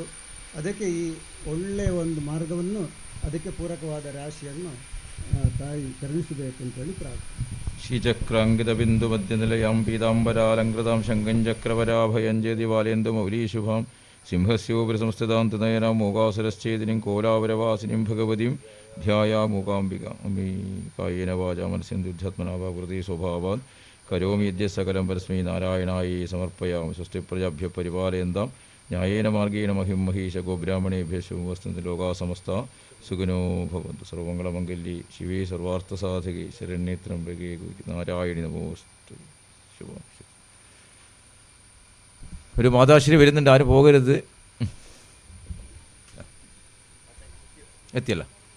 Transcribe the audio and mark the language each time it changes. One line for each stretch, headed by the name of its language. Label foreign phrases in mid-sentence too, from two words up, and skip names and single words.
Kannada: ಅದಕ್ಕೆ ಈ ಒಳ್ಳೆಯ ಒಂದು ಮಾರ್ಗವನ್ನು, ಅದಕ್ಕೆ ಪೂರಕವಾದ ರಾಶಿಯನ್ನು ತಾಯಿ ಕರುಣಿಸಬೇಕು ಅಂತೇಳಿ ಪ್ರಾರ್ಥನೆ.
Sanskrit: ಶ್ರೀಚಕ್ರಾಂಕಿತ ಬಿಂದು ಮಧ್ಯ ನಿಲಯಾಂ ಪೀತಾಂಬರಾಲಂಕೃತಾಂ ಶಂಖಂ ಚಕ್ರವರಾಭಯಂಜೇತಿ ಬಾಲೇಂದು ಮೌಲೀಶುಭಾಂ ಸಿಂಹಸ್ಯೋಪರಿ ಸಂಸ್ಥಿತಾಂ ತನಯನಾಂ ಮೂಕಾಸುರಶ್ಚೇದಿನಿಂ ಕೋಲಾವರವಾಸಿನಿಂ ಭಗವತೀಂ ಧ್ಯಾಯಾಮೂಕಾಂಬಿಕಾಂ ಕಾಯೇನ ವಾಚಾ മനസ്സേന്ദ്രിയാത്മനാ വാ കൃതി സ്വഭാവാത് കരോമി യദ്യ സകലം പരസ്മൈ നാരായണായേ സമർപ്പയാമി. സ്വസ്തി പ്രജാഭ്യഃ പരിപാലയന്താം ന്യായേന മാർഗേണ മഹിം മഹീശ ഗോബ്രാഹ്മണേഭ്യഃ ശുഭമസ്തു ലോകാ സമസ്ത സുഖിനോ ഭവന്തു. സർവമംഗളമംഗല്യേ ശിവേ സർവാർത്ഥസാധകേ ശരണ്യേ ത്രംബകേ ഗൗരി നാരായണി നമോസ്തു.
Malayalam: ശുഭം. ഒരു മാതാശ്രീ വരുന്നുണ്ട്, ആരും പോകരുത്. എത്തിയല്ല.